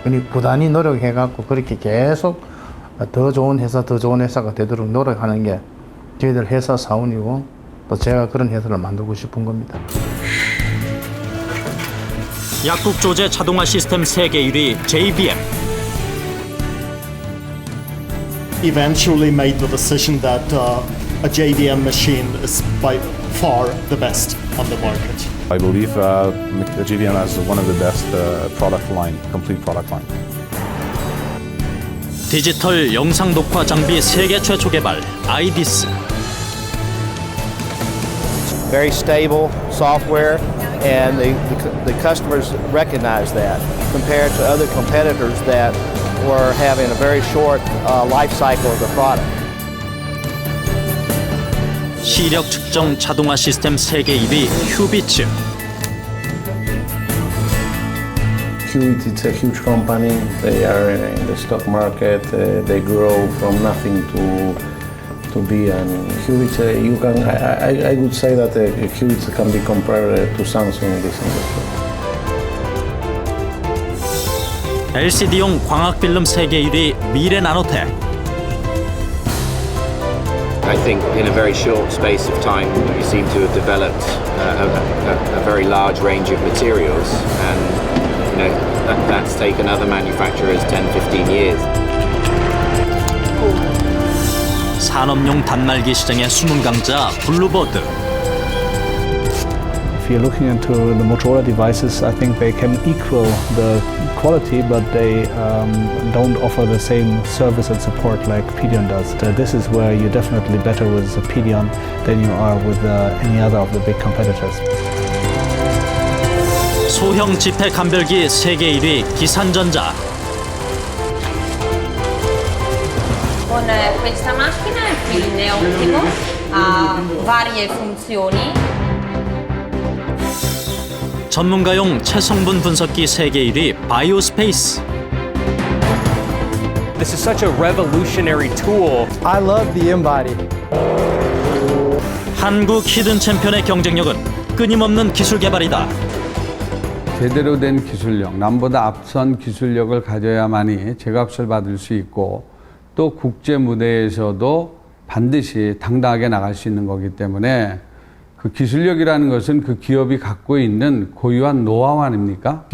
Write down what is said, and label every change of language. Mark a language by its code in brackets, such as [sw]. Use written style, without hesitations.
[ko] 그러니 부단히 노력해갖고 그렇게 계속 더 좋은 회사가 되도록 노력하는 게 저희들 회사 사원이고 또 제가 그런 회사를 만들고 싶은 겁니다. 약국 조제 자동화 시스템 세계 1위 JBM. [en] Eventually made the decision that a JDM machine is by far the best on the market. I believe JDM has one of the best product line, complete product line. [ko] 디지털 영상 녹화 장비 세계 최초 개발 아이디스. [en] Very stable software, and the customers recognize that compared to other competitors that were having a very short life cycle of the product. [ko] 시력 측정 자동화 시스템 세계 1위 휴비츠. [en] Qubit is a huge company. They are in the stock market. They grow from nothing to be. And Qubit, you can. I would say that Qubit can be compared to Samsung in this industry. [ko] LCD용 광학 필름 세계 1위 미래 나노텍. [en] I think in a very short space of time we seem to have developed a very large range of materials, and that's taken other manufacturers 10-15 years. [ko] 산업용 단말기 시장의 숨은 강자 블루버드. [en] If you're looking into the Motorola devices, I think they can equal the quality, but they don't offer the same service and support like Pedion does. This is where you're definitely better with Pedion than you are with any other of the big competitors. [ko] 소형 지폐 감별기 세계 1위 기산전자. [it] Con questa macchina il film è ottimo, ha varie funzioni. [ko] 전문가용 체성분 분석기 세계 1위 바이오스페이스. [en] This is such a revolutionary tool. I love the embody. [ko] 한국 히든 챔피언의 경쟁력은 끊임없는 기술 개발이다. 제대로 된 기술력, 남보다 앞선 기술력을 가져야만이 제값을 받을 수 있고 또 국제 무대에서도 반드시 당당하게 나갈 수 있는 거기 때문에 그 기술력이라는 것은 그 기업이 갖고 있는 고유한 노하우 아닙니까?